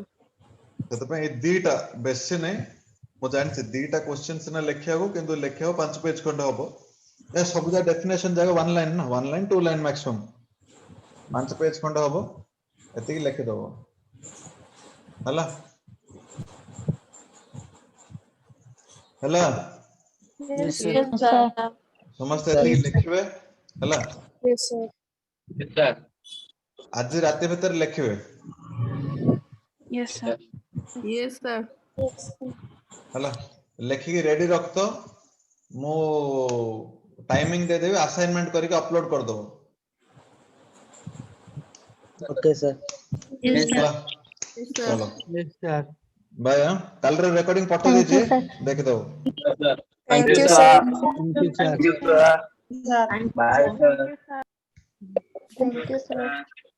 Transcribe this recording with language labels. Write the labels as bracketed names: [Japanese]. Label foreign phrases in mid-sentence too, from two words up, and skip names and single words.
[Odia] ସେଥିପାଇଁ ଏଇ ଦିଟା ବେଶୀ ନାହିଁ ମୁଁ ଜାଣିଛି ଦିଟା କ୍ୱେଶ୍ଚିନ୍ ସିନା ଲେଖିବାକୁ କିନ୍ତୁ ଲେଖିବାକୁ 5 ପେଜ ଖଣ୍ଡେ ହବ ଏ ସବୁ ଯା ଡେଫିନେସନ ଜାଗା 1 ଲାଇନ ନା 1 ଲାଇନ 2 ଲାଇନ ମ୍ୟାକ୍ସିମମ୍ 5 ପେଜ ଖଣ୍ଡେ ହବ ଏତିକି ଲେଖିଦବ ହେଲା ହେଲା [English] Yes, sir. sir. [Odia] ସମସ୍ତେ ଏତିକି ଲେଖିବେ ହେଲା [English] Yes, sir. [Odia] ଆଜି ରାତି ଭିତରେ ଲେଖିବେ [English] Yes sir. Yes sir. [Odia] ହେଲା ଲେଖିକି ରେଡି ରଖତ ମୁଁ ଟାଇମିଂ ଦେଇଦେବି ଆସାଇନମେଣ୍ଟ କରିକି ଅପଲୋଡ କରିଦବ [English] okay sir Yes, sir. [Odia] ହେଲା [English] Yes sir. [Hindi] चलो [English] yes sir [Odia] बाय କାଲିର ରେକର୍ଡିଂ ପଠେଇ [English] Thank you, [Odia] ଦେଇଛି [English] sir. [Odia] ଦେଖିଦବ [English] Thank you, sir. thank you sir Thank you, sir.